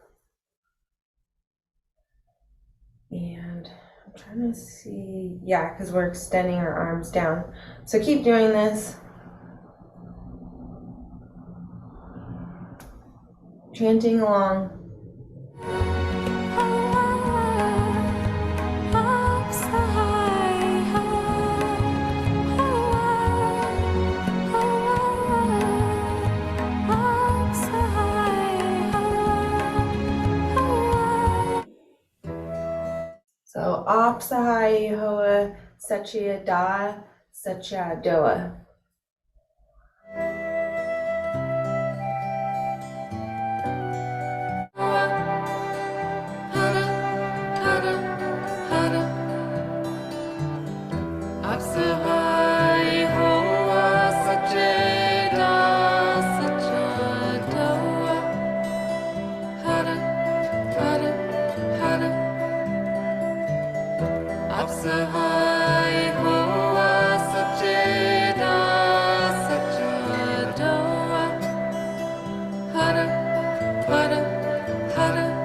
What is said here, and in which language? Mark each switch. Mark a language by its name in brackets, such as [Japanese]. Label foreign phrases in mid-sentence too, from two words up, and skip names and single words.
[English] And I'm trying to see, yeah, because we're extending our arms down. So keep doing this. Chanting along. [Punjabi] ਆਪਿ ਸਹਾਈ ਹੋਆ, ਆਪਿ ਸਹਾਈ ਹੋਆ. So ਆਪਿ ਸਹਾਈ ਹੋਆ, ਸਚੇ ਦਾ, ਸਚਾ ਢੋਆ. ਆਪਿ ਸਹਾਈ ਹੋਆ, ਸਚੇ ਦਾ, ਸਚਾ ਢੋਆ. ਹਰਿ, ਹਰਿ, ਹਰਿ. ਆਪਿ ਸਹਾਈ ਹੋਆ, ਸਚੇ ਦਾ, ਸਚਾ ਢੋਆ. ਹਰਿ, ਹਰਿ, ਹਰਿ.